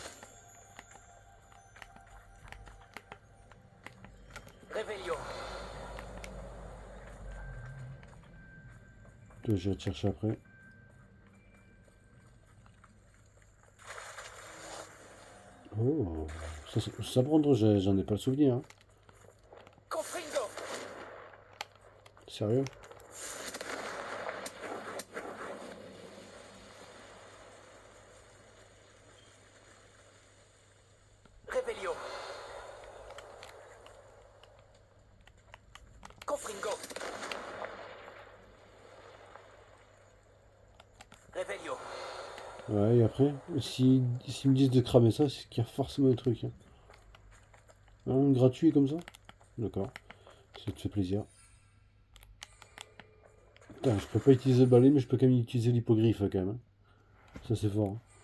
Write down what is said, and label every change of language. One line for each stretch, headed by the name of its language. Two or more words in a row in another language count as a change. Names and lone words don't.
French: Revelio. Je vais te chercher après. Oh, ça prendre, j'en ai pas le souvenir. Hein. Confringo. Sérieux? Revelio. Confringo. Revelio. Ouais, et après, s'ils me disent de cramer ça, c'est qu'il y a forcément un truc. Hein. Hein, gratuit comme ça? D'accord. Ça te fait plaisir. Putain, je peux pas utiliser le balai, mais je peux quand même utiliser l'hippogriffe quand même. Hein. Ça c'est fort. Hein.